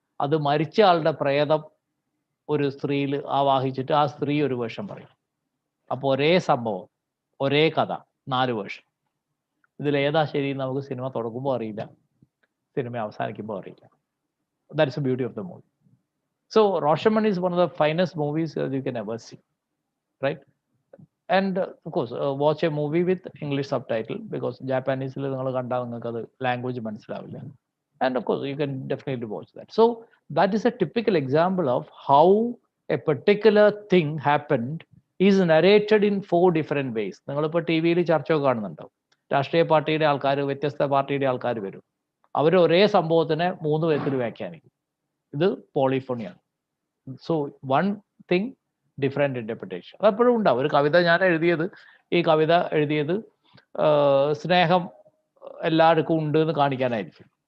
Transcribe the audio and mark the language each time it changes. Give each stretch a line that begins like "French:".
Malayalam: അത് മരിച്ച ആളുടെ പ്രേതം ഒരു സ്ത്രീയിൽ ആവാഹിച്ചിട്ട് ആ സ്ത്രീ ഒരു വേർഷൻ പറയും. അപ്പോൾ ഒരേ സംഭവം, ഒരേ കഥ, 4 വേർഷൻ. ഇതിലേതാ ശരി നമുക്ക് സിനിമ തുടങ്ങുമ്പോൾ അറിയില്ല, സിനിമ അവസാനിക്കുമ്പോൾ അറിയില്ല.
English: That is the beauty of the movie. So Rashomon is one of the finest movies you can ever see, right? And of course watch a movie with English subtitle, because Japanese
Malayalam: നിങ്ങൾ കണ്ടാൽ നിങ്ങൾക്ക് അത് language മനസ്സിലാവില്ല.
English: And of course you can definitely watch that. So that is a typical example of how a particular thing happened is narrated in 4 different ways.
Malayalam: നിങ്ങളിപ്പോൾ T വിയിൽ ചർച്ചയൊക്കെ കാണുന്നുണ്ടാവും. രാഷ്ട്രീയ പാർട്ടിയുടെ ആൾക്കാർ, വ്യത്യസ്ത പാർട്ടിയുടെ ആൾക്കാർ വരും. അവർ ഒരേ സംഭവത്തിനെ 3 വിധത്തിൽ വ്യാഖ്യാനിക്കും. ഇത് പോളിഫോണിയാണ്.
English: So one thing different interpretation അതെപ്പോഴും ഉണ്ടാവും.
Malayalam: ഒരു കവിത ഞാൻ എഴുതിയത്, ഈ കവിത എഴുതിയത് സ്നേഹം എല്ലാവർക്കും ഉണ്ട് എന്ന് കാണിക്കാനായിരിക്കും.